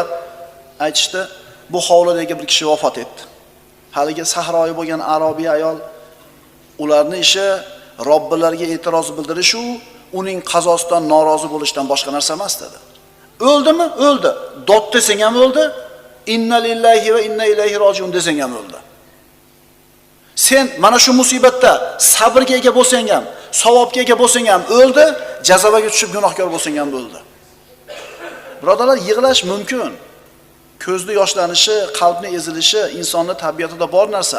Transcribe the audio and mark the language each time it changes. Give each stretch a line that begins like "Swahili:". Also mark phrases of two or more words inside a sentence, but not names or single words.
Uzbek: Aytishdi, bu hovlidagi bir kishi vafot etdi. Haligi sahroyi bo'lgan arobiya ayol ularning ishi Robbilariga e'tiroz bildirish u uning qazosidan norozi bo'lishdan boshqa narsa emas dedi. O'ldimi? O'ldi. Dod desang ham o'ldi.
Arabic: إنا لله وإنا إليه راجعون
Uzbek: desang ham o'ldi. Sen mana shu musibatda sabrga ega bo'lsang ham, savobga ega bo'lsang ham o'ldi, jazoga tushib gunohkor bo'lsang ham o'ldi. Birodarlar, yig'lash mumkin. Ko'zda yoshlanishi, qalbning ezilishi insonning tabiatida bor narsa.